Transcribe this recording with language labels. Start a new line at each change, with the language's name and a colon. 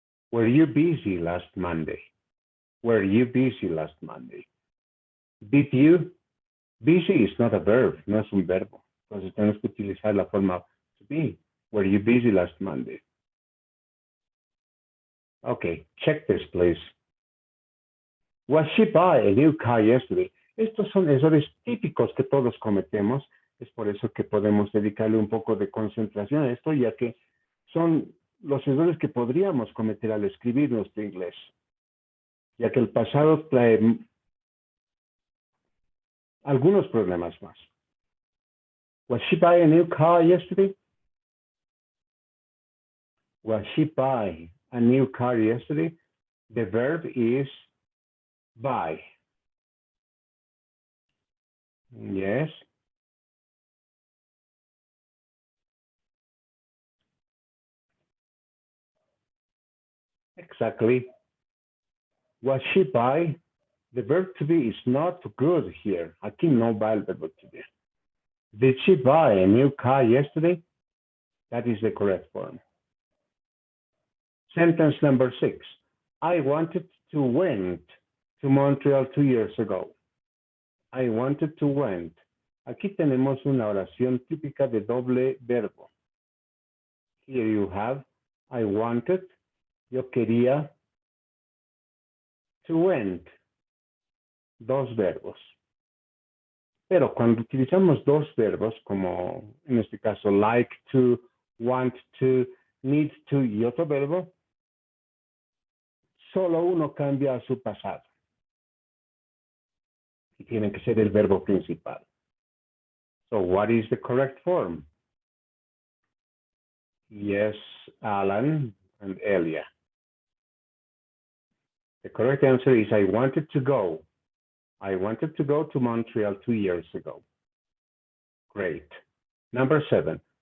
English: Were you busy last Monday? Were you busy last Monday? Did you? Busy is not a verb,
Spanish: no es un verbo. Entonces tenemos que utilizar la forma to be.
English: Were you busy last Monday? Okay, check this, please. Was she buy a new car yesterday?
Spanish: Estos son errores típicos que todos cometemos. Es por eso que podemos dedicarle un poco de concentración a esto, ya que son los errores que podríamos cometer al escribir nuestro inglés. Ya que el pasado trae algunos problemas más.
English: Was she buy a new car yesterday? Was she buy a new car yesterday? The verb is buy. Yes. Exactly. Was she buy? The verb to be is not good here.
Spanish: Aquí no va el verbo to be.
English: Did she buy a new car yesterday? That is the correct form. Sentence number 6. I wanted to went to Montreal 2 years ago. I wanted to went.
Spanish: Aquí tenemos una oración típica de doble verbo.
English: Here you have I wanted,
Spanish: yo quería,
English: to went,
Spanish: dos verbos. Pero cuando utilizamos dos verbos, como en este caso
English: like to, want to, need to
Spanish: y otro verbo, solo uno cambia a su pasado. Y tiene que ser el verbo principal.
English: So what is the correct form? Yes, Alan and Elia. The correct answer is I wanted to go. I wanted to go to Montreal 2 years ago. Great. Number 7.